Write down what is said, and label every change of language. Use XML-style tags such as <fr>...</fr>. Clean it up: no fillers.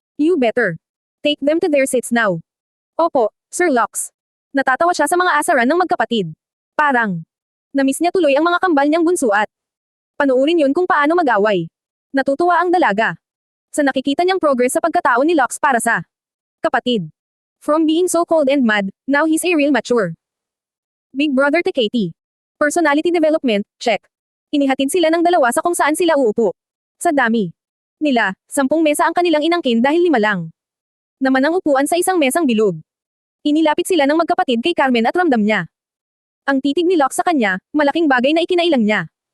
<en>You better take them to their seats now.</en> <tl>Opo, Sir Lux. Natatawa siya sa mga asaran ng magkapatid. Parang namiss niya tuloy ang mga kambal niyang bunso at panuurin yun kung paano mag-away. Natutuwa ang dalaga sa nakikita niyang progress sa pagkatao ni Lux para sa kapatid.</tl> <en>From being so cold and mad, now he's a real mature big brother to Katie. Personality development, check.</en> <tl>Inihatid sila ng dalawa sa kung saan sila uupo. Sa dami nila, 10 mesa ang kanilang inangkin dahil 5 lang naman ang upuan sa isang mesang bilog. Inilapit sila ng magkapatid kay Carmen at ramdam niya ang titig ni Locke sa kanya, malaking bagay na ikinailang niya.</tl>